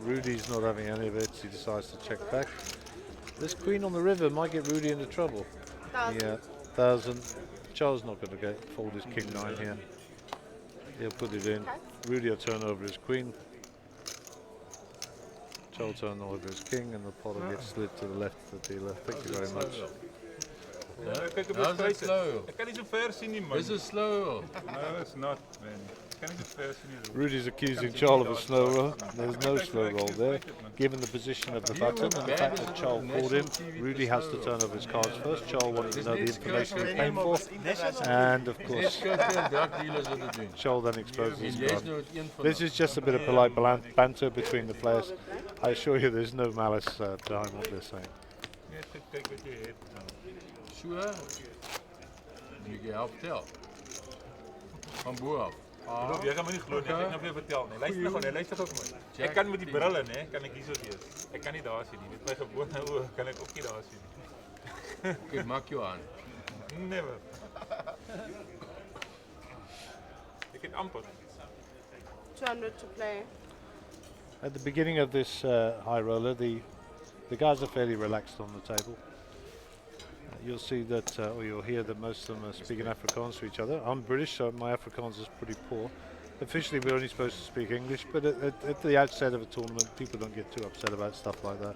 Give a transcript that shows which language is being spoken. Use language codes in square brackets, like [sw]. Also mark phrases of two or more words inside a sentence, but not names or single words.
[en] Rudy's not having any of it. He decides to check back. This queen on the river might get Rudy into trouble. 1000. Yeah, 1000. Charles not going to fold his king 9 here. He'll put it in. Rudy will turn over his queen. Charles will turn over his king, and the pot will get slid to the left of the dealer. Thank you very much. [af] Kyk op [en] How's [af] die [en] it slow? [af] Ek kan nie so ver sien nie man. [en] This is slow. No, it's not man. [af] Ek kan nie so ver sien nie. [en] Rudy's accusing Charles of a slow roll. There's no slow roll there. Given the position of the button and the fact that Charles called him, Rudy has to turn over his cards first. Charles wanted to know the information he's paying for. And of course, Charles then exposes his card. This is just a bit of polite banter between the players. I assure you there's no malice behind what they're saying. [af] Net kyk wat jy het. [en] Sure. You get help tel. [af] Van bo af. Loop, jy gaan my nie glo nie, ek gaan vir jou vertel nie. Luister nou, luister gou vir my. Ek kan met die brille nê, kan ek hierso lees. Ek kan nie daar sien nie. Met my gewone oë kan ek ook nie daar sien nie. Okay, maak jou aan. Never. Ek het amper. [en] 200 to play. At the beginning of this high roller, the guys are fairly relaxed on the table. You'll see that, or you'll hear that most of them are speaking Afrikaans to each other. I'm British, so my Afrikaans is pretty poor. Officially, we're only supposed to speak English, but at the outset of a tournament, people don't get too upset about stuff like that.